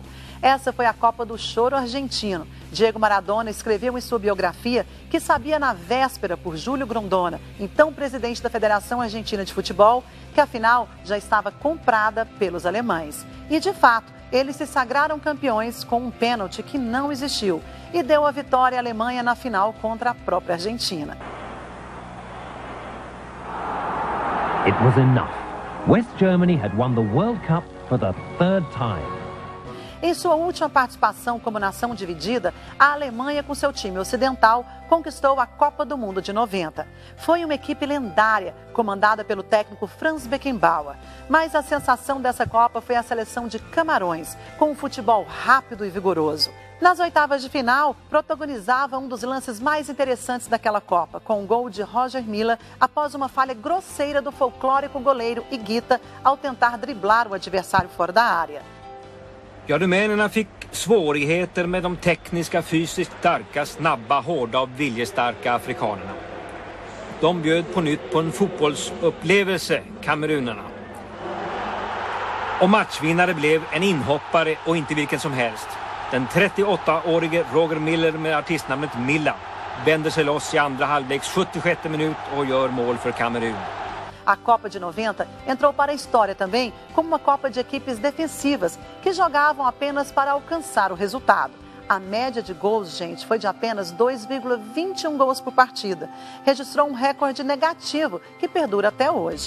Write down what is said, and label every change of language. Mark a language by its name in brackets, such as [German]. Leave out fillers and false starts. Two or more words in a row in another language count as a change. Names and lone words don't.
[Portuguese] Essa foi a Copa do Choro argentino. Diego Maradona escreveu em sua biografia que sabia na véspera por Júlio Grondona, então presidente da Federação Argentina de Futebol, que a final já estava comprada pelos alemães. E de fato, eles se sagraram campeões com um pênalti que não existiu e deu a vitória à Alemanha na final contra a própria Argentina. [English] It was enough. West Germany had won the World Cup for the third time. [Portuguese] Em sua última participação como nação dividida, a Alemanha, com seu time ocidental, conquistou a Copa do Mundo de 90. Foi uma equipe lendária, comandada pelo técnico Franz Beckenbauer. Mas a sensação dessa Copa foi a seleção de Camarões, com um futebol rápido e vigoroso. Nas oitavas de final, protagonizava um dos lances mais interessantes daquela Copa, com um gol de Roger Milla após uma falha grosseira do folclórico goleiro Higuita ao tentar driblar o adversário fora da área. [Swedish] Ja, rumänerna fick svårigheter med de tekniska, fysiskt starka, snabba, hårda och viljestarka afrikanerna. De bjöd på nytt på en fotbollsupplevelse, kamerunerna. Och matchvinnare blev en inhoppare och inte vilken som helst. Den 38-årige Roger Miller med artistnamnet Milla vänder sig loss i andra halvleks 76 minut och gör mål för Kamerun. [Portuguese] A Copa de 90 entrou para a história também como uma Copa de equipes defensivas que jogavam apenas para alcançar o resultado. A média de gols, gente, foi de apenas 2,21 gols por partida. Registrou um recorde negativo que perdura até hoje.